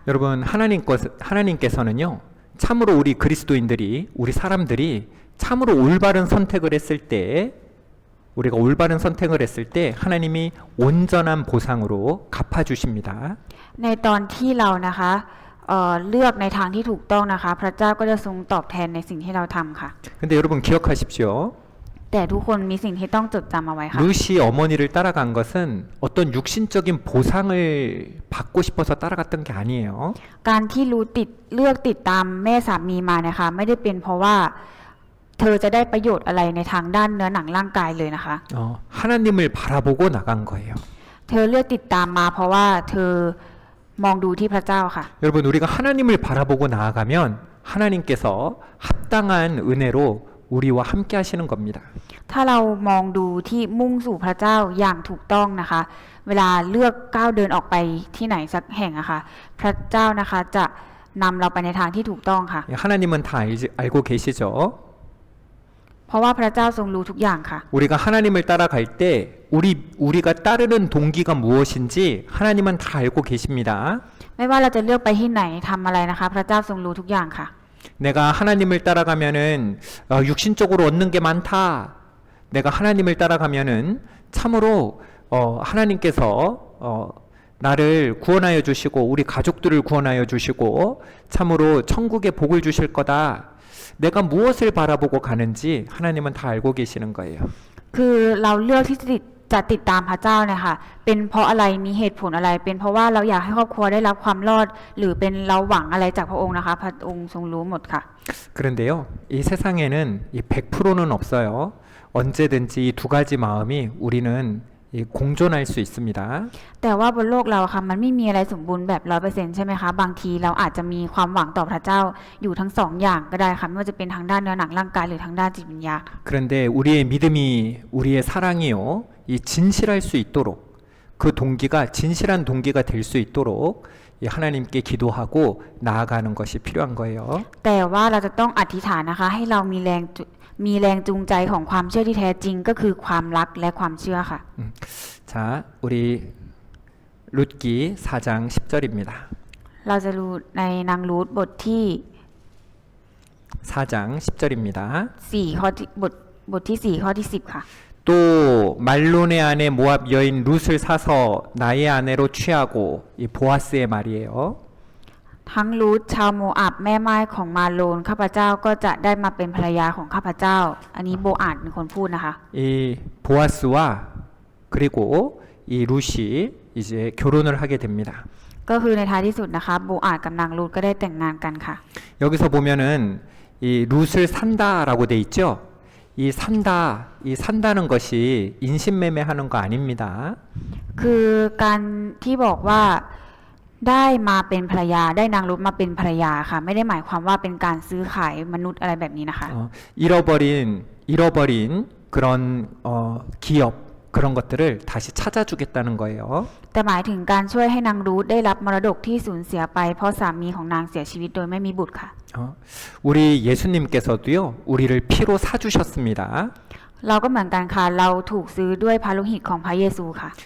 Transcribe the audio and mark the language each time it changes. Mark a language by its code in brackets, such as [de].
[ko] 여러분 하나님께서는요 참으로 우리 그리스도인들이 우리 사람들이 참으로 올바른 선택을 했을 때 우리가 올바른 선택을 했을 때 하나님이 온전한 보상으로 갚아주십니다. [th] ในตอนที่เรานะคะเลือกในทางที่ถูกต้องนะคะ พระเจ้าก็จะทรงตอบแทนในสิ่งที่เราทำค่ะ [ko] 근데 여러분 기억하십시오. [th] แต่ทุกคนมีสิ่งที่ต้องจดจำเอาไว้ค่ะ [ko] 루시 어머니를 따라간 것은 어떤 육신적인 보상을 받고 싶어서 따라갔던 게 아니에요. [th] การที่รู้เลือกติดตามแม่สามีมานะคะไม่ได้เป็นเพราะว่าเธอจะได้ประโยชน์อะไรในทางด้านเนื้อหนังร่างกายเลยนะคะ [ko] 하나님을 바라보고 나간 거예요. [th] เธอเลือกติดตามมาเพราะว่าเธอมองดูที่พระเจ้าค่ะ [ko] 여러분 우리가 하나님을 바라보고 나아가면 하나님께서 합당한 은혜로 우리와 함께 하시는 겁니다. [th] ถ้าเรามองดูที่มุ่งสู่พระเจ้าอย่างถูกต้องนะคะ เวลาเลือกก้าวเดินออกไปที่ไหนสักแห่งอะค่ะพระเจ้านะคะจะนำเราไปในทางที่ถูกต้องค่ะ [ko] 하나님은 다 알고 계시죠. [th] เพราะว่าพระเจ้าทรงรู้ทุกอย่างค่ะ [ko] 우리가 하나님을 따라갈 때 우리가 따르는 동기가 무엇인지 하나님은 다 알고 계십니다. [th] ไม่ว่าเราจะเลือกไปที่ไหนทำอะไรนะคะ พระเจ้าทรงรู้ทุกอย่างค่ะ [ko] 내가 하나님을 따라가면은 육신적으로 얻는 게 많다. 내가 하나님을 따라가면은 참으로 하나님께서 나를 구원하여 주시고 우리 가족들을 구원하여 주시고 참으로 천국의 복을 주실 거다. 내가 무엇을 바라보고 가는지 하나님은 다 알고 계시는 거예요. [th] คือเราเลือกที่จะติดตามพระเจ้าเนี่ยค่ะเป็นเพราะอะไรมีเหตุผลอะไร เป็นเพราะว่าเราอยากให้ครอบครัวได้รับความรอด หรือเป็นเราหวังอะไรจากพระองค์นะคะ พระองค์ทรงรู้หมดค่ะ [ko] 그런데요, 이 세상에는 이 100%는 없어요. 언제든지 이 두 가지 마음이 우리는 이 공존할 수 있습니다. [th] แต่ว่าบนโลกเราค่ะมันไม่มีอะไรสมบูรณ์แบบ 100% ใช่ไหมคะบางทีเราอาจจะมีความหวังต่อพระเจ้าอยู่ทั้งสองอย่างก็ได้ค่ะไม่ว่าจะเป็นทางด้านเนื้อหนังร่างกายหรือทางด้านจิตวิญญาณ [ko] 그런데 우리의 믿음이 우리의 사랑이요 이 진실할 수 있도록 그 동기가 진실한 동기가 될 수 있도록 이 하나님께 기도하고 나아가는 것이 필요한 거예요. [th] แต่ว่าเราจะต้องอธิษฐานนะคะให้เรามีแรงจูงใจของความเชื่อที่แท้จริงก็คือความรักและความเชื่อค่ะ [ko] 자, 우리 룻기 4장 10절입니다. [th] เราจะดูในนางรูธบทที่ [ko] 4장 10절입니다. [th] 4ข้อที่บทที่4ข้อที่10ค่ะ [ko] 또 말론의 아내 모압 여인 룻을 사서 나의 아내로 취하고 이 보아스의 말이에요. [th] ทั้งรูธชาวโมอับแม่ไม้ของมาโลนข้าพเจ้าก็จะได้มาเป็นภรรยาของข้าพเจ้า อันนี้โบอาดเป็นคนพูดนะคะ [ko] 이 보아스와 그리고 이 룻이 이제 결혼을 하게 됩니다. [th] ก็คือในท้ายที่สุดนะคะโบอาดกับนางรูธก็ได้แต่งงานกันค่ะ [ko] 여기서 보면은 이 룻을 산다라고 돼 있죠. 이 산다는 것이 인신매매하는 거 아닙니다. [th] คือการที่บอกว่าได้มาเป็นภรรยาได้นางรูธมาเป็นภรรยาค่ะ ไม่ได้หมายความว่าเป็นการซื้อขายมนุษย์อะไรแบบนี้นะคะ [ko] 잃어버린 그런 기업 그런 것들을 다시 찾아주겠다는 거예요. [th] แต่หมายถึงการช่วยให้นางรูธได้รับมรดกที่สูญเสียไปเพราะสามีของนางเสียชีวิตโดยไม่มีบุตรค่ะ [ko] 우리 예수님께서도요 우리를 피로 사주셨습니다. [th] เราก็เหมือนกันค่ะเราถูกซื้อด้วยพระโลหิตของพระเยซูค่ะ